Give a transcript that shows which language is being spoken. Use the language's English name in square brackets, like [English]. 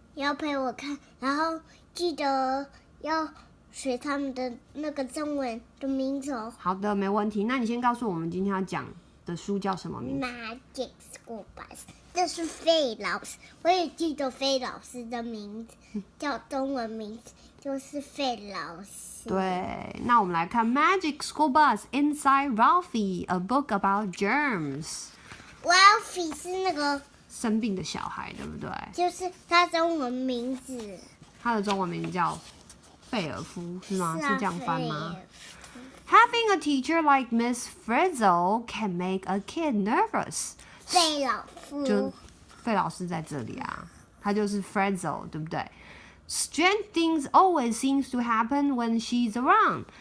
[Chinese] 你要陪我看，然后记得要学他们的那个中文的名字哦。好的，没问题。那你先告诉我们今天要讲的书叫什么名字？Magic School Bus， 这是费老师，我也记得费老师的名字，叫中文名字就是费老师。对，那我们来看 [English] Magic School Bus Inside Ralphie, a book about germs. [Chinese] Ralphie 是那个生病的小孩，对不对？就是他中文名字。他的中文名字叫贝尔夫，是吗？是这样翻吗？ [English] Having a teacher like Miss Frizzle can make a kid nervous. [Chinese] 费老夫，就费老师在这里啊，他就是 Frizzle， 对不对？ [English] Strange things always seems to happen when she's around.